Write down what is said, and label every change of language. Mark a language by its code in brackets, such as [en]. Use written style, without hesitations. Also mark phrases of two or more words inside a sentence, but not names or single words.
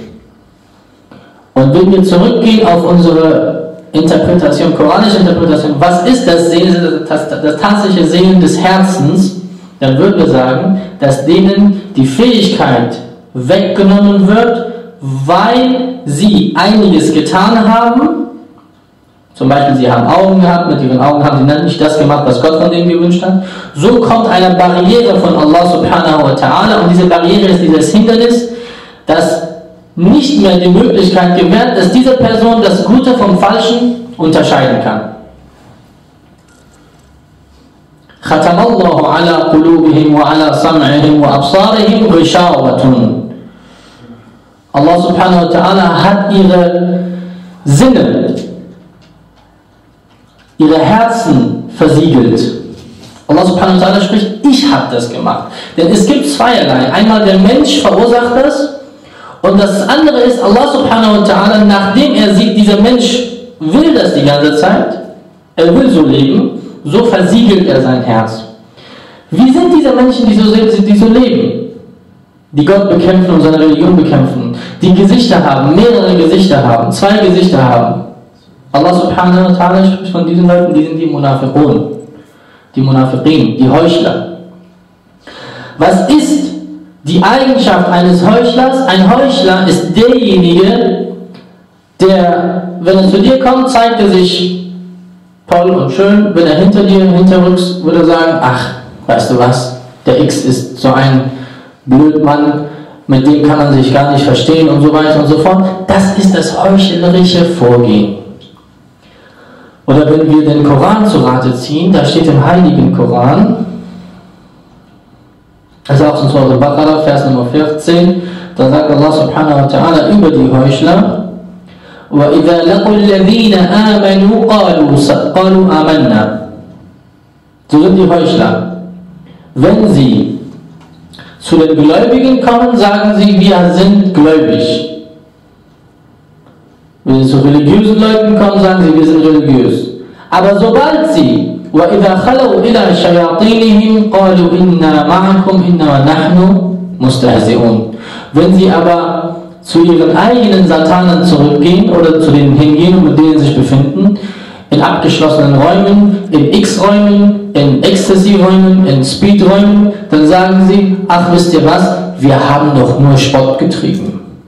[de] Und wenn wir zurückgehen auf unsere Interpretation, koranische Interpretation, was ist das Sehen, das tatsächliche Sehen des Herzens, dann würden wir sagen, dass denen die Fähigkeit weggenommen wird, weil sie einiges getan haben. Zum Beispiel, sie haben Augen gehabt, mit ihren Augen haben sie nicht das gemacht, was Gott von denen gewünscht hat. So kommt eine Barriere von [ar] الله سبحانه وتعالى [de] und diese Barriere ist dieses Hindernis, das nicht mehr die Möglichkeit gewährt, dass diese Person das Gute vom Falschen unterscheiden kann. [ar] ختم الله على قلوبهم وعلى سمعهم وأبصارهم غشاوة. الله سبحانه وتعالى [de] hat ihre Sinne, ihre Herzen versiegelt. [ar] الله سبحانه وتعالى [de] spricht, ich habe das gemacht. Denn es gibt zweierlei. Einmal der Mensch verursacht das und das andere ist, [ar] الله سبحانه وتعالى, [de] nachdem er sieht, dieser Mensch will das die ganze Zeit, er will so leben, so versiegelt er sein Herz. Wie sind diese Menschen, die so leben? Die Gott bekämpfen und seine Religion bekämpfen, die Gesichter haben, mehrere Gesichter haben, zwei Gesichter haben. [ar] الله سبحانه وتعالى [de] spricht von diesen Leuten, die sind die Munafiqun, die Munafiqin, die Heuchler. Was ist die Eigenschaft eines Heuchlers? Ein Heuchler ist derjenige, der, wenn er zu dir kommt, zeigt er sich toll und schön. Wenn er hinter dir, hinterrücks, würde er sagen, ach, weißt du was, der X ist so ein Blödmann, mit dem kann man sich gar nicht verstehen und so weiter und so fort. Das ist das heuchlerische Vorgehen. Oder wenn wir den Koran zu Rate ziehen, da steht im heiligen Koran, also auch in Surah Al-Basirah, Vers Nummer 14, da sagt [ar] الله سبحانه وتعالى [de] über die Heuchler, [ar] وَإِذَا لَقُوا الَّذِينَ آمَنُوا قَالُوا آمَنَّا. [de] So sind die Heuchler. Wenn sie zu den Gläubigen kommen, sagen sie, wir sind gläubig. Wenn sie zu religiösen Leuten kommen, sagen sie, wir sind religiös. Aber sobald sie [ar] وَإِذَا خَلَوْا إِلَى شَيَاطِينِهِمْ قَالُوا إِنَّا مَعَكُمْ إِنَّمَا نَحْنُ مُسْتَهْزِئُونَ. [de] Wenn sie aber zu ihren eigenen Satanen zurückgehen oder zu denen hingehen, mit denen sie sich befinden, in abgeschlossenen Räumen, in X-Räumen, in Ecstasy-Räumen, in Speed-Räumen, dann sagen sie, ach, wisst ihr was, wir haben doch nur Spott getrieben.